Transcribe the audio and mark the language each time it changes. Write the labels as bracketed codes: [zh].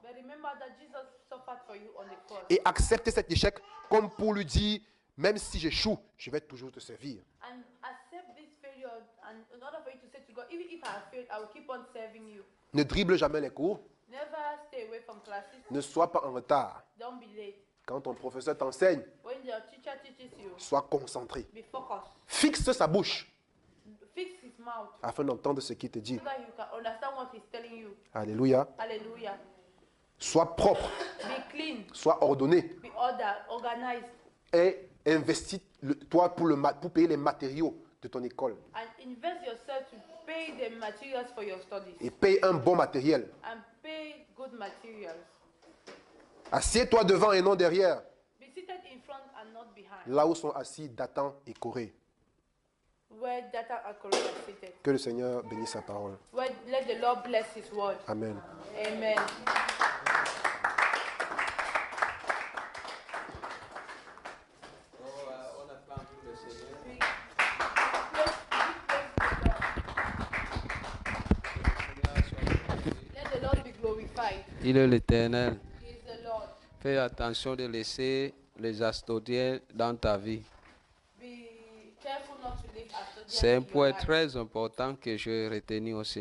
[en] But remember that Jesus suffered for you on the cross. [fr] Et accepte cet échec comme pour lui dire, même si j'échoue, je vais toujours te servir. [en] And accept this failure, and in order for you to say to God, even if I have failed, I will keep on serving you. [fr] Ne dribble jamais les cours. [en] Never stay away from classes. [fr] Ne sois pas en retard. [en] Don't be late. [fr] Quand ton professeur t'enseigne, [en] When your teacher teaches you, [fr] sois concentré. [en] be focused. [fr] Fixe sa bouche [en] Fix his mouth [fr] afin d'entendre ce qu'il te dit. [en] so that you can understand what he's telling you. [fr] Alléluia. [en] Hallelujah. [fr] Sois propre, [en] Be clean. [fr] sois ordonné [en] Be organized. [fr] et investis toi pour payer les matériaux de ton école. [en] And invest yourself to pay the materials for your studies. [fr] Et paye un bon matériel. [en] And pay good materials. [fr] Assieds-toi devant et non derrière, [en] Be seated in front and not behind. [fr] là où sont assis Dathan et Corée. [en] Where data are correct are seated. [fr] Que le Seigneur bénisse sa parole. [en] Where let the Lord bless his word. Amen. Amen. [fr] On acclame le Seigneur. [en] Let the Lord be glorified. [fr] Il est l'Éternel. [en] He is the Lord. [fr] Fais attention de laisser les astodiens dans ta vie. [en] Be careful not to live as [fr] C'est un [en] in your [fr] point [en] life. [fr] très important que j'ai retenu aussi.